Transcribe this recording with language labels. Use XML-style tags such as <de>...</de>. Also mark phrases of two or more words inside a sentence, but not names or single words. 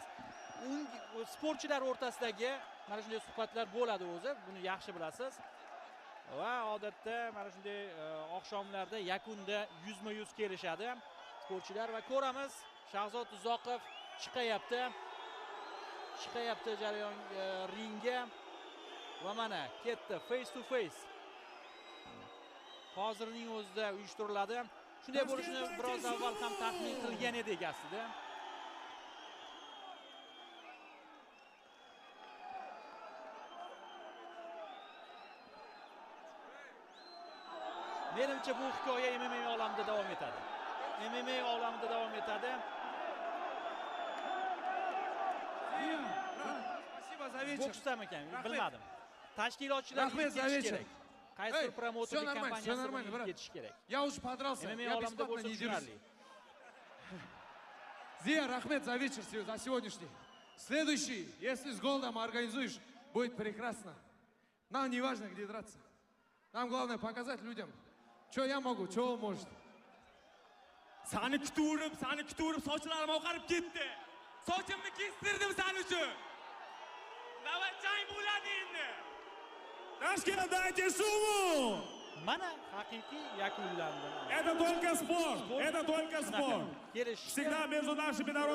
<uz>Sportchilar o'rtasidagi mana shunday suhbatlar bo'ladi o'zi, buni yaxshi bilasiz. Va odatda mana shunday oqshomlarda yakunda yuzma-yuz kelishadi sportchilar va ko'ramiz, Shahzod Uzoqov chiqayapti jarayon ringga va mana ketdi</uz> <en>face to face.</en> <uz>Hozirning o'zida uyushtiriladi. Shunday bo'lishini biroz avval ham taxmin qilgan edik aslida. Menimcha bu hikoya MMA olamida davom etadi. MMA olamida davom etadi. Boksdami ekan, bilmadim. Tashkilotchilar ketish kerak. Qaysi promotor kompaniyasi ketish kerak.</uz> <ru>Я уж подрался.</ru> <uz>MMA olamida bo'lsa tushunarli.</uz> <ru>Зия, Рахмет за вечер, за сегодняшний. Следующий, если с голдом организуешь, будет прекрасно. Нам не важно, где драться. Нам главное показать людям, что я могу, что он может.</ru> <uz>Seni kutib, sochlarim oqarib ketdi. Sochimni kestirdim sen uchun. Navbatchang bo'ladi endi.</uz> <ru>Tashkent dайте сумму.</ru> <uz>Mana haqiqiy yakunlandi.</uz> <ru>Это только спорт. Это только спорт.</ru> <uz>Kelishishga</uz> <ru>Всегда между нашими народами</ru>